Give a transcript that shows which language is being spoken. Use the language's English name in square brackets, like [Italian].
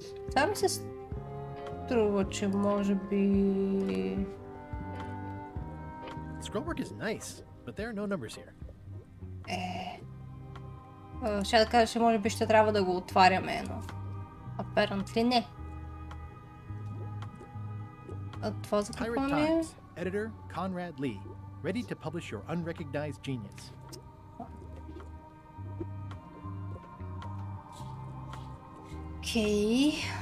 [Bulgarian] Това ми се струва, че може би... [English] Scrollwork is nice, but there are no numbers here. [Bulgarian] Ще да кажа, че може би ще трябва да го отваряме, но... Apparently не. А това за какво ми е? [English] Editor Conrad Lee, ready to publish your unrecognized genius. [Bulgarian] Окей.